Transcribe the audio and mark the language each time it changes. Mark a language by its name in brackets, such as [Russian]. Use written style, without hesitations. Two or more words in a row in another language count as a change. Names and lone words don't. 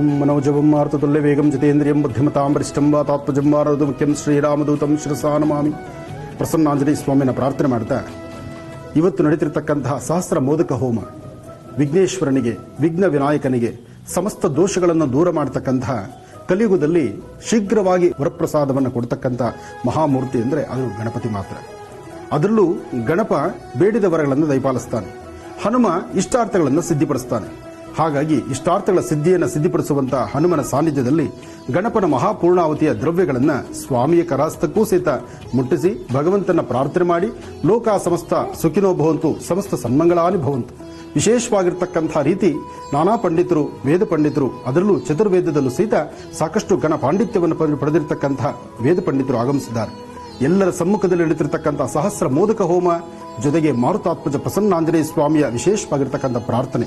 [Sanskrit] मनोजवं मारुततुल्यवेगं जितेन्द्रियं बुद्धिमतां वरिष्ठं वातात्मजं वारदु ಮುಖ್ಯಂ ಶ್ರೀರಾಮದೂತಂ ಶಿರಸಾ ನಮಾಮಿ. [Kannada] ಪ್ರಸನ್ನಾಂಜನೇಯ ಸ್ವಾಮಿನ ಪ್ರಾರ್ಥನೆ ಮಾಡ್ತಾ ಇವತ್ತು ನಡೀತಿರ್ತಕ್ಕಂತಹ ಸಹಸ್ರ ಮೋದಕ ಹೋಮ ವಿಘ್ನೇಶ್ವರನಿಗೆ, ವಿಘ್ನ ವಿನಾಯಕನಿಗೆ ಸಮಸ್ತ ದೋಷಗಳನ್ನು ದೂರ ಮಾಡತಕ್ಕಂತಹ ಕಲಿಯುಗದಲ್ಲಿ ಶೀಘ್ರವಾಗಿ ವರಪ್ರಸಾದವನ್ನು ಕೊಡ್ತಕ್ಕಂಥ ಮಹಾಮೂರ್ತಿ ಅಂದರೆ ಅದು ಗಣಪತಿ ಮಾತ್ರ. ಅದರಲ್ಲೂ ಗಣಪ ಬೇಡಿದ ವರಗಳನ್ನು ದಯಪಾಲಿಸ್ತಾನೆ, ಹನುಮ ಇಷ್ಟಾರ್ಥಗಳನ್ನು ಸಿದ್ಧಿಪಡಿಸ್ತಾನೆ. ಹಾಗಾಗಿ ಇಷ್ಟಾರ್ಥಗಳ ಸಿದ್ಧಿಯನ್ನು ಸಿದ್ಧಿಪಡಿಸುವಂತಹ ಹನುಮನ ಸಾನ್ನಿಧ್ಯದಲ್ಲಿ ಗಣಪನ ಮಹಾಪೂರ್ಣಾವತಿಯ ದ್ರವ್ಯಗಳನ್ನು ಸ್ವಾಮಿಯ ಕರಾಸ್ತಕ್ಕೂ ಸಹಿತ ಮುಟ್ಟಿಸಿ ಭಗವಂತನ ಪ್ರಾರ್ಥನೆ ಮಾಡಿ [Sanskrit] ಲೋಕ ಸಮಸ್ತ ಸುಖಿನೋ ಭವಂತು, ಸಮಸ್ತ ಸನ್ಮಂಗಳಾನಿ ಭವಂತು. [Kannada] ವಿಶೇಷವಾಗಿರ್ತಕ್ಕಂಥ ರೀತಿ ನಾನಾ ಪಂಡಿತರು, ವೇದ ಪಂಡಿತರು, ಅದರಲ್ಲೂ ಚತುರ್ವೇದದಲ್ಲೂ ಸಹಿತ ಸಾಕಷ್ಟು ಗಣ ಪಾಂಡಿತ್ಯವನ್ನು ಪಡೆದಿರತಕ್ಕಂತಹ ವೇದ ಪಂಡಿತರು ಆಗಮಿಸಿದ್ದಾರೆ. ಎಲ್ಲರ ಸಮ್ಮುಖದಲ್ಲಿ ನಡೀತಿರ್ತಕ್ಕಂಥ ಸಹಸ್ರ ಮೋದಕ ಹೋಮ ಜೊತೆಗೆ ಮಾರುತಾತ್ಮಜ ಪ್ರಸನ್ನಾಂಜನೇಯ ಸ್ವಾಮಿಯ ವಿಶೇಷವಾಗಿರ್ತಕ್ಕಂಥ ಪ್ರಾರ್ಥನೆ.